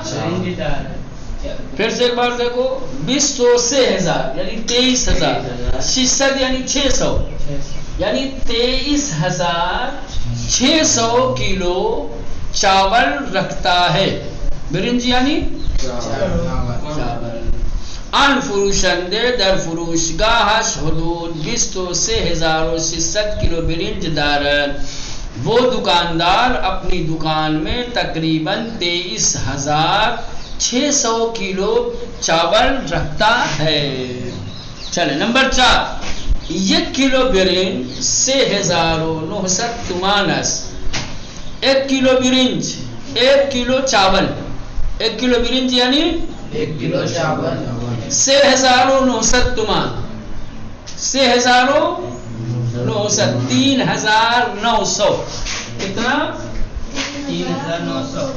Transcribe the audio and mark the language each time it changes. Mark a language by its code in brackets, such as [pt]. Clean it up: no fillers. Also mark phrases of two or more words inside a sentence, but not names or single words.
[ur] پھر سے ایک بار دیکھو 200,000 یعنی 23,000، 600 یعنی 600 یعنی 23,600 کیلو چاول رکھتا ہے. برنج یعنی چاول. [fa] آن فروشنده در فروشگاهش حدود 23600 کلو برنج دارد. [ur] وہ دکاندار اپنی دکان میں تقریباً 23,600 کلو چاول رکھتا ہے. [fa] چلے نمبر 4 یک کلو برنج 3900 تومان است. [ur] 1 [fa] کلو برنج [ur] 1 کلو چاول 1 [fa] کلو برنج [ur] یعنی 1 کلو چاول 3900 تومان 3900 3900 کتنا 3900